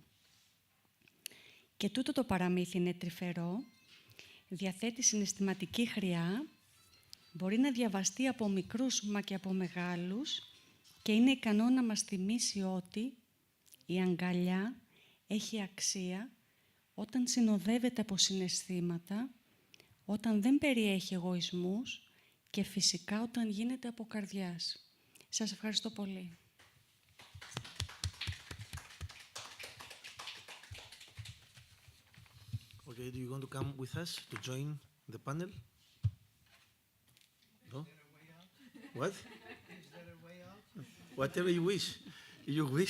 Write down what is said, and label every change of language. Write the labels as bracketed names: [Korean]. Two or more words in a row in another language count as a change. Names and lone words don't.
[Greek] Και τούτο το παραμύθι είναι τρυφερό, διαθέτει συναισθηματική χρειά, μπορεί να διαβαστεί από μικρούς μα και από μεγάλους και είναι ικανό να μας θυμίσει ότι η αγκαλιά έχει αξία όταν συνοδεύεται από συναισθήματα, όταν δεν περιέχει εγωισμούς και φυσικά όταν γίνεται από καρδιάς. Σας ευχαριστώ πολύ. [English] Okay, do you want to come with us to join the panel? No? What? Is there a way out? Whatever you wish. You wish.